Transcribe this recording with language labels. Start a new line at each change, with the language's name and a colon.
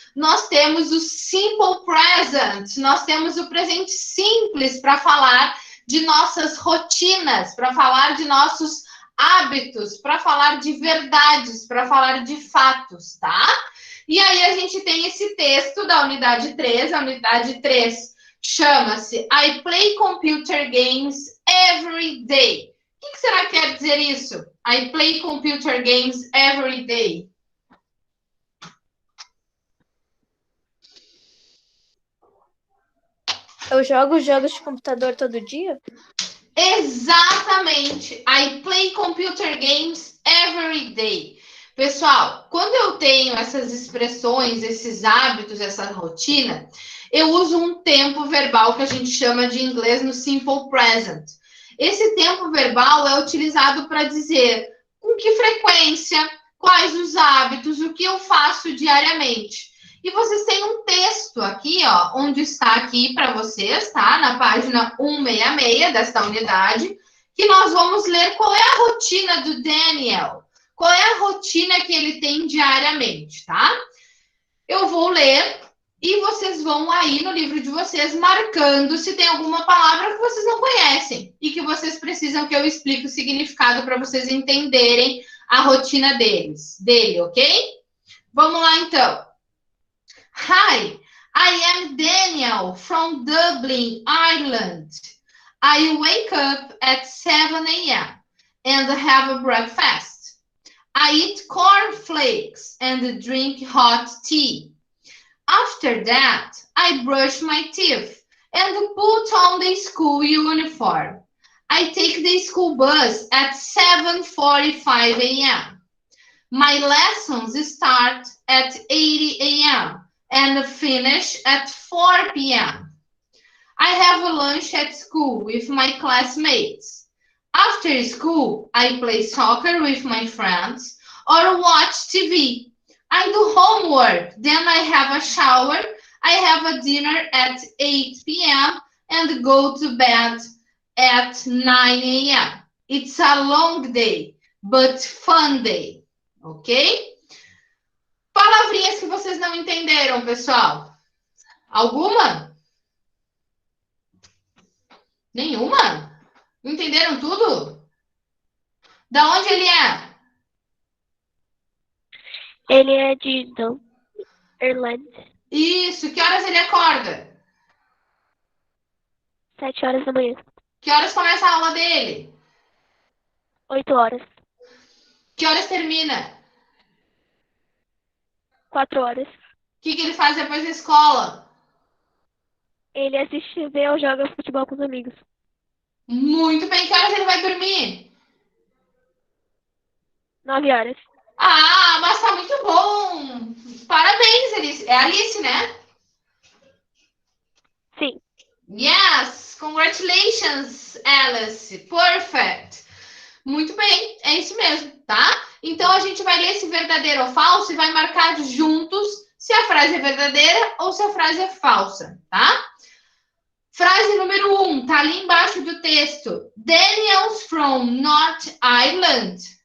Portuguese: Nós temos o simple present, nós temos o presente simples para falar de nossas rotinas, para falar de nossos hábitos, para falar de verdades, para falar de fatos, tá? E aí a gente tem esse texto da unidade 3, a unidade 3 chama-se
English: I play computer games every day.
Portuguese: O que será que quer dizer isso?
English: I play computer games every day.
Portuguese: Eu jogo jogos de computador todo dia? Exatamente.
English: I play computer games every day.
Portuguese: Pessoal, quando eu tenho essas expressões, esses hábitos, essa rotina, eu uso um tempo verbal que a gente chama de inglês no simple present. Esse tempo verbal é utilizado para dizer com que frequência, quais os hábitos, o que eu faço diariamente. E vocês têm um texto aqui, ó, onde está aqui para vocês, tá? Na página 166 desta unidade, que nós vamos ler qual é a rotina do Daniel. Qual é a rotina que ele tem diariamente, tá? Eu vou ler e vocês vão aí no livro de vocês marcando se tem alguma palavra que vocês não conhecem e que vocês precisam que eu explique o significado para vocês entenderem a rotina dele, ok? Vamos lá, então.
English: Hi, I am Daniel from Dublin, Ireland. I wake up at 7 a.m. and have a breakfast. I eat cornflakes and drink hot tea. After that, I brush my teeth and put on the school uniform. I take the school bus at 7:45 a.m. My lessons start at 8 a.m. and finish at 4 p.m. I have a lunch at school with my classmates. After school, I play soccer with my friends or watch TV. I do homework, then I have a shower, I have a dinner at 8 p.m. and go to bed at 9 a.m. It's a long day, but fun day. Ok?
Portuguese: Palavrinhas que vocês não entenderam, pessoal? Alguma? Nenhuma? Entenderam tudo? Da onde ele é? Ele é de Irlanda. Isso. Que horas ele acorda? 7 horas da manhã. Que horas começa a aula dele? 8 horas. Que horas termina? 4 horas. O que ele faz depois da escola? Ele assiste TV ou joga futebol com os amigos. Muito bem. Que horas ele vai dormir? 9 horas. Ah, mas tá muito bom. Parabéns, Alice. É Alice, né? Sim.
English: Yes, congratulations, Alice. Perfect.
Portuguese: Muito bem, é isso mesmo, tá? Então a gente vai ler esse verdadeiro ou falso e vai marcar juntos se a frase é verdadeira ou se a frase é falsa, tá? Frase número 1, tá ali embaixo do texto.
English: Daniel's from North Ireland.